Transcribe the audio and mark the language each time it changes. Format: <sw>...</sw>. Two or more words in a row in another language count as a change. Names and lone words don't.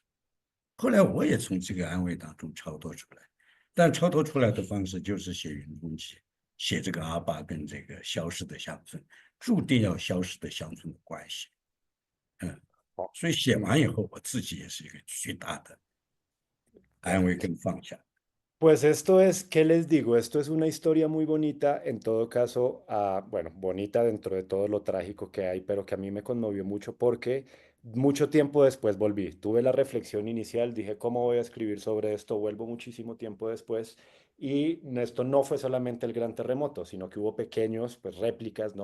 <zh>后来我也从这个安慰当中超脱出来，但超脱出来的方式就是写云中记，写这个阿爸跟这个消失的乡村，注定要消失的乡村的关系。所以写完以后，我自己也是一个巨大的安慰跟放下。</zh> <es>Pues esto es, ¿qué les digo? Esto es una historia muy bonita, en todo caso, bueno, bonita dentro de todo lo trágico que hay, pero que a mí me conmovió mucho porque mucho tiempo después volví. Tuve la reflexión inicial, dije, ¿cómo voy a escribir sobre esto? Vuelvo muchísimo tiempo después y esto no fue solamente el gran terremoto, sino que hubo pequeños, pues réplicas, ¿no?</es>